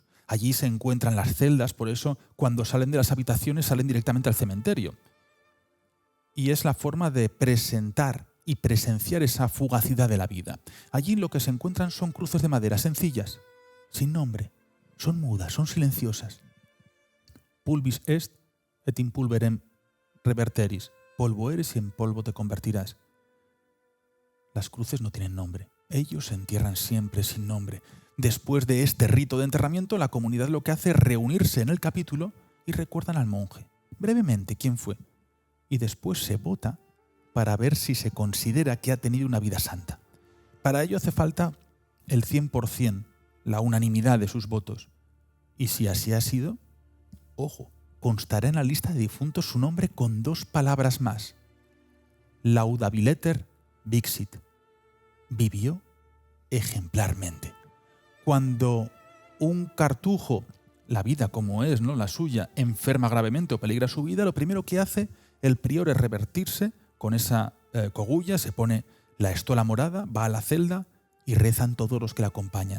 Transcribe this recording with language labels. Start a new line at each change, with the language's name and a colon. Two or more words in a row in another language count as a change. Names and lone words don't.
Spanish: Allí se encuentran las celdas, por eso cuando salen de las habitaciones salen directamente al cementerio. Y es la forma de presentar y presenciar esa fugacidad de la vida. Allí lo que se encuentran son cruces de madera sencillas, sin nombre, son mudas, son silenciosas.
Latin: Pulvis est et in pulverem reverteris.
Spanish: Polvo eres y en polvo te convertirás. Las cruces no tienen nombre. Ellos se entierran siempre sin nombre. Después de este rito de enterramiento, la comunidad lo que hace es reunirse en el capítulo y recuerdan al monje, brevemente, quién fue. Y después se vota para ver si se considera que ha tenido una vida santa. Para ello hace falta el 100%, la unanimidad de sus votos. Y si así ha sido, ojo, constará en la lista de difuntos su nombre con 2 palabras más.
Latin: Laudabileter vixit.
Spanish: Vivió ejemplarmente. Cuando un cartujo, la vida como es, ¿no?, la suya, enferma gravemente o peligra su vida, lo primero que hace el prior es revertirse con esa cogulla, se pone la estola morada, va a la celda y rezan todos los que la acompañan.